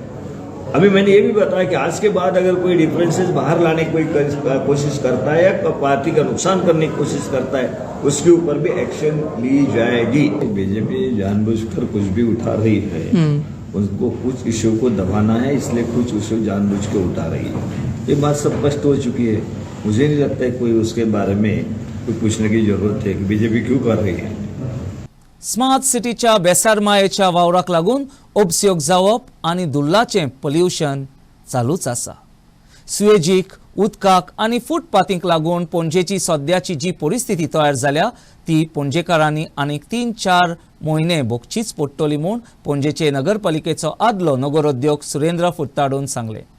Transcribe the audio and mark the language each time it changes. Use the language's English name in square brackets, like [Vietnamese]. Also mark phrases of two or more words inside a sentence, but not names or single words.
[Hindi] अभी मैंने ये भी बताया कि आज के बाद अगर कोई डिफरेंसेस बाहर लाने की कोई कोशिश करता है या पार्टी का नुकसान करने की कोशिश करता है उसके ऊपर भी एक्शन ली जाएगी. बीजेपी जानबूझकर कुछ भी उठा रही है, उनको कुछ इश्यू को दबाना है, इसलिए कुछ इश्यू जानबूझ के उठा रही है. ये बात सब स्पष्ट हो चुकी है. मुझे नहीं लगता है कोई उसके बारे में कोई पूछने की जरूरत है कि बीजेपी क्यों कर रही है. [Konkani] स्मार्ट सिटीच्या बेसारमायेच्या वावराक लागून उपयोग जावप आनी दुल्लाचें पोल्युशन चालूच आसा. सुएजीक, उदकाक आनी फुटपाथींक लागून पणजेची सद्याची जी परिस्थिती तयार जाल्या ती पणजेकारांनी आनीक 3-4 म्हयने भोगचीच पडटली म्हूण पणजेचे नगरपालिकेचो आदलो नगरोद्योग सुरेंद्र फुर्ताडोन सांगले.